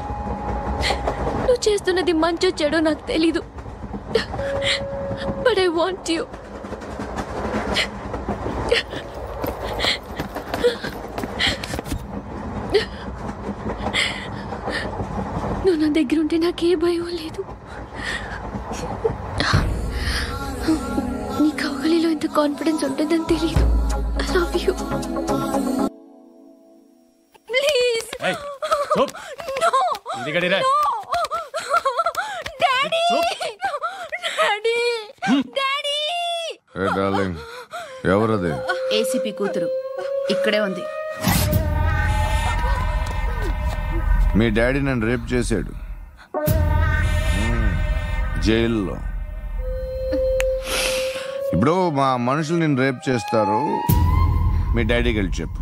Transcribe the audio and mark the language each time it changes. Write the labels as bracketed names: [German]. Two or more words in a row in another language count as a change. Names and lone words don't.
[Telugu] నువ్వు చేస్తున్నది మంచో చెడో నాకు తెలీదు. [English] But I want you. [Telugu] నువ్వు నా దగ్గర ఉంటే నాకే భయం లేదు. నీ కౌగలిలో ఇంత కాన్ఫిడెన్స్ ఉంటుందని తెలీదు. [English] I love you. Please. Hey, stop. No. [Telugu] ఇదిగడి రా. [English] Daddy. Daddy. Daddy. Hey darling. [Telugu] ఎవరది? ఏసీపీ కూతురు ఇక్కడే ఉంది. మీ డాడీ నన్ను రేప్ చేశాడు జైల్లో. ఇప్పుడు మా మనుషులు నిన్ను రేప్ చేస్తారు, మీ డాడీకి వెళ్ళి చెప్పు.